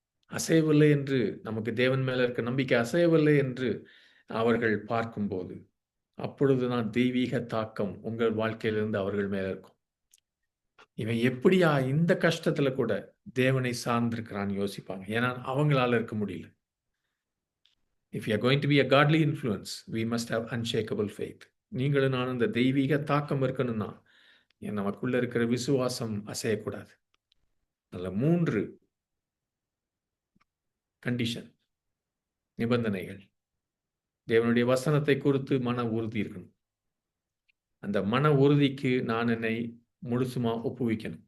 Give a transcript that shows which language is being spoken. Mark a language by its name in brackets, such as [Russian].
[Tamil] அசையவில்லை என்று, நமக்கு தேவன் மேல இருக்க நம்பிக்கை அசையவில்லை என்று அவர்கள் பார்க்கும்போது, அப்பொழுதுதான் தெய்வீக தாக்கம் உங்கள் வாழ்க்கையிலிருந்து அவர்கள் மேல இருக்கும். இவன் எப்படியா இந்த கஷ்டத்துல கூட தேவனை சார்ந்திருக்கிறான்னு யோசிப்பாங்க. ஏன்னா அவங்களால இருக்க முடியல. [English] If you are going to be a godly influence, we must have unshakable faith. [Tamil] நீங்களும் நானும் இந்த தெய்வீக தாக்கம் இருக்கணும்னா, நமக்குள்ள இருக்கிற விசுவாசம் அசையக்கூடாது. அதுல 3 கண்டிஷன், நிபந்தனைகள். தேவனுடைய வசனத்தை குறித்து மன உறுதி இருக்கணும். அந்த மன உறுதிக்கு நான் என்னை முழுசுமா ஒப்புவிக்கணும்.